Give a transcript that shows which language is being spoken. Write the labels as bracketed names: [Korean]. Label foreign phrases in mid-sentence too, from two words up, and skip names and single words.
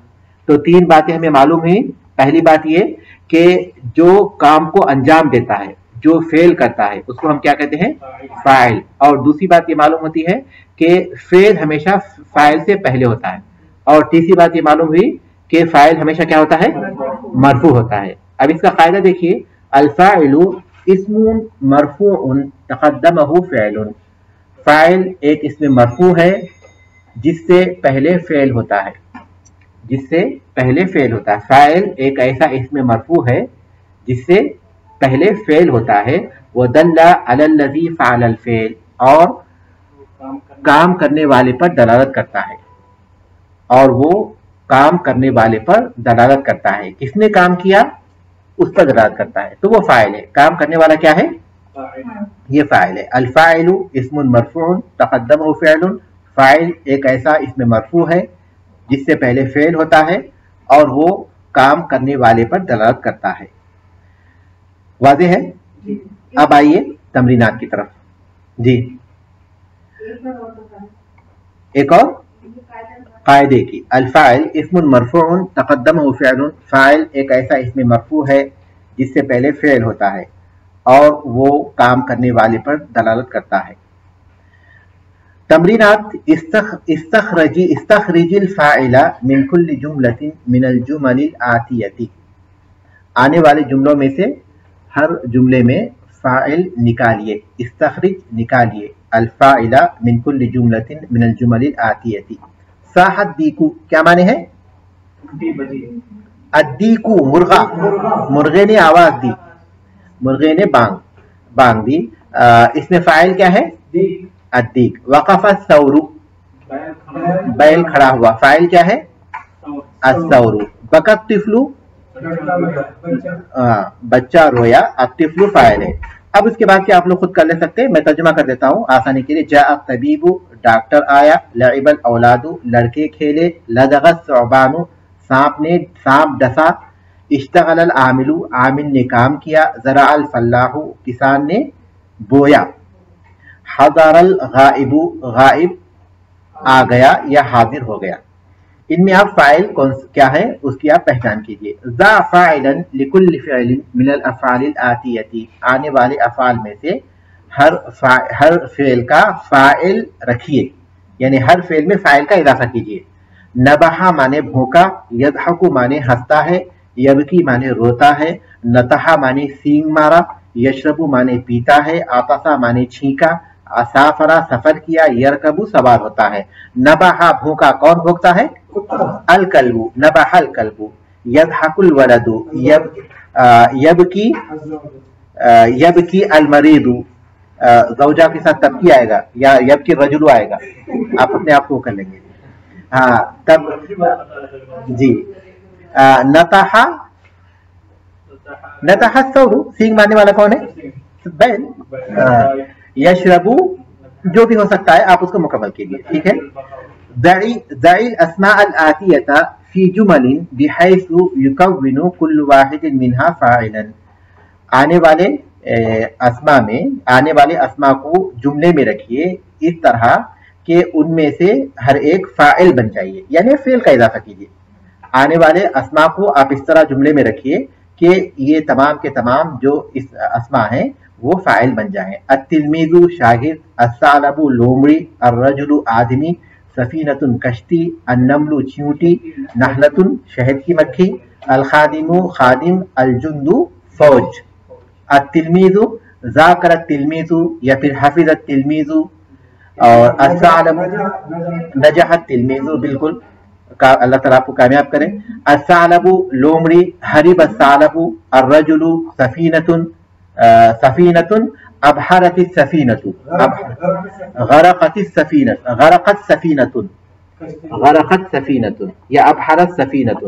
[Hindi] तो तीन बातें हमें मालूम हुई। पहली बात ये कि जो काम को अंजाम देता है, जो फेल करता है, उसको हम क्या कहते हैं? फाइल। और दूसरी बात ये मालूम होती है कि फेल हमेशा फाइल से पहले होता है। और तीसरी बात ये मालूम हुई कि फाइल हमेशा क्या होता है? मरफू होता है। अब इसका फायदा देखिए, [Arabic] الفاعل اسم مرفوع تقدّمه فعل. [Hindi] फाइल एक इसमें मरफू है जिससे पहले फेल होता है, जिससे पहले फेल होता है। फाइल एक ऐसा इसमें मरफू है जिससे पहले फेल होता है। [Arabic] ودلّ على الذي فعل الفعل, [Hindi] और काम करने वाले पर दलालत करता है। और वो काम करने वाले पर दलालत करता है। किसने काम किया उस पर दलालत करता है, तो वो फाइल है। काम करने वाला क्या है? ये फाइल है। [Arabic] الفاعل اسم مرفوع تقدّمه فعل. [Hindi] फाइल एक ऐसा इसमें मरफू है जिससे पहले फेल होता है और वो काम करने वाले पर दलालत करता है। वाज़ेह है? अब आइए तमरीनात की तरफ। जी, एक और कायदे की। [Arabic] الفاعل اسم مرفوع تقدّمه فعل. [Hindi] फाइल एक ऐसा इसमें मरफू है जिससे पहले फेल होता है और वो काम करने वाले पर दलालत करता है। [Arabic] تمرينات. استخرج الفاعل من كل جملة من الجمل الآتية. [Hindi] आने वाले जुमलों में से हर जुमले में फ़ाइल निकालिए, इस्तखरिज निकालिए [Arabic] الفاعل من كل جملة من الجمل الآتية. صاح الديك [Hindi] क्या माने है? अद्दीकू मुर्गा, मुर्गे ने आवाज दी, मुर्गे ने बांग दी। इसमें फ़ाइल क्या है? अद्दीक। [Arabic] وقف الثور, [Hindi] बैल खड़ा हुआ, फ़ाइल क्या है? अस्सौरू। [Arabic] بكى الطفل, [Hindi] बच्चा रोया, अब तिफलू फ़ाइल है। अब इसके बाद क्या आप लोग खुद कर ले सकते हैं, मैं तर्जुमा कर देता हूँ आसानी के लिए। [Arabic] جاء الطبيب, [Hindi] डॉक्टर आया, [Arabic] لعب الأولاد, [Hindi] लड़के खेले, [Arabic] لدغ الثعبان, [Hindi] सांप डसा, [Arabic] اشتغل العامل, [Hindi] आमिल ने काम किया, [Arabic] زرع الفلاح, [Hindi] किसान ने बोया, [Arabic] حضر الغائب, [Hindi] गाइब आ गया या हाजिर हो गया। इनमें आप फाइल कौन क्या है उसकी आप पहचान कीजिए। [Arabic] ضع فاعلا لكل فعل من الأفعال الآتية, [Hindi] आने वाले अफ़आल में से हर फ़ेल का फ़ाइल रखिए, यानी हर फ़ेल में फ़ाइल का इजाफा कीजिए। नबहा माने भूखा, यज़हकु माने हंसता है, यबकी माने रोता है, नतहा माने सींग मारा, यशरबु माने पीता है, आतसा माने छींका, असाफरा सफर किया, यरकबु सवार होता है। नबहा भूखा, कौन भूखता है? [Arabic] الكلب، نبح الكلب. يضحك الولد، يبكي المريض, [Hindi] ज़ौजा के साथ तबकी आएगा या [Arabic] يبكي الرجل [Hindi] आएगा, आप अपने आप को कर लेंगे। हाँ तब जी। [Arabic] نطح الثور, [Hindi] सींग मारने वाला कौन है? बैल। यशरबु जो भी हो सकता है, आप उसको मुकम्मल कीजिए, ठीक है। [Arabic] ضع الأسماء الآتية في جمل بحيث يكون كل واحد منها فاعلا. [Hindi] आने वाले अस्मा को जुमले में रखिए इस तरह कि उनमें से हर एक फ़ाइल बन जाइए, यानी फ़ेल का इजाफा कीजिए। आने वाले अस्मा को आप इस तरह जुमले में रखिए कि ये तमाम के तमाम जो इस अस्मा हैं वो फ़ाइल बन जाएं। अत्तिलमीज़ु शागिर्द, अस्सालबु लोमड़ी, अर्रजुलु आदमी, सफीनतुन कश्ती, अन्नमलु चींटी, नहलतुन शहद की मक्खी, अलखादिमु खादिम, अलजुंदु फौज। [Arabic] التلميذ ذاكر التلميذ [Hindi] या फिर [Arabic] حفظ التلميذ، و الثعلب نجح التلميذ, [Hindi] बिल्कुल अल्लाह ताला आपको कामयाब करें। [Arabic] الثعلب لومڑی، هرب الثعلب، الرجل سفينة، سفينة أبحرت السفينة، غرقت السفينة، غرقت سفينة، غرقت سفينة يا أبحرت سفينة.